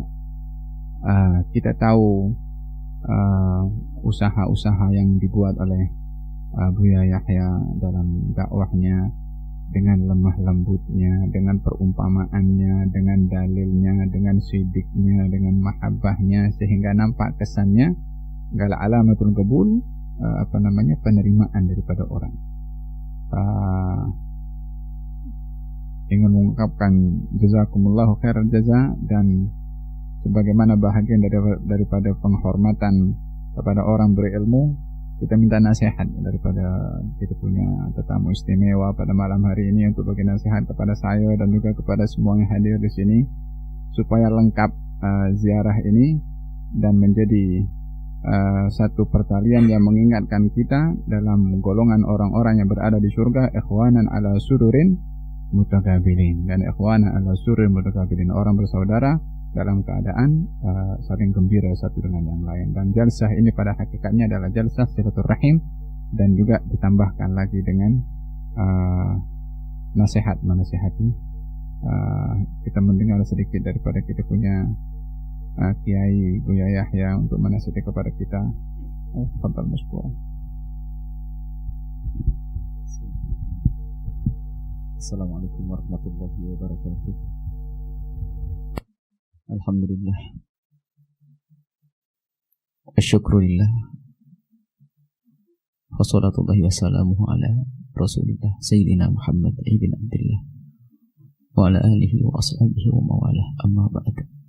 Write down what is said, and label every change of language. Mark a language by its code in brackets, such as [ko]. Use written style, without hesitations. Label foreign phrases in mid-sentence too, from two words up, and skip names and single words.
[ms] Kita tahu usaha-usaha yang dibuat oleh Buya Yahya dalam dakwahnya, dengan lemah lembutnya, dengan perumpamaannya, dengan dalilnya, dengan sidiknya, dengan mahabbahnya, sehingga nampak kesannya gal [ar] علامة القبول, [ms] penerimaan daripada orang. Ingin mengungkapkan [ar] جزاكم الله خير الجزاء, [ms] dan sebagaimana bahagian daripada penghormatan kepada orang berilmu, kita minta nasihat daripada kita punya tetamu istimewa pada malam hari ini untuk bagi nasihat kepada saya dan juga kepada semua yang hadir di sini, supaya lengkap ziarah ini dan menjadi satu pertalian yang mengingatkan kita dalam golongan orang-orang yang berada di surga, [ar] إخوانا على سرر متقابلين, dan إخوانا على سرر متقابلين, [ms] orang bersaudara dalam keadaan saling gembira satu dengan yang lain. Dan jalsah ini pada hakikatnya adalah jalsah silaturahim, dan juga ditambahkan lagi dengan nasihat menasihati. Kita mendengar sedikit daripada kita punya Kiai Buya Yahya untuk menasihati kepada kita. [ar] تفضل مشكور. السلام عليكم ورحمة الله وبركاته. Alhamdulillah, أشكر الله والصلاة والسلام على رسول الله سيدنا محمد بن عبد الله وعلى آله وأصحابه ومن والاه أما بعد.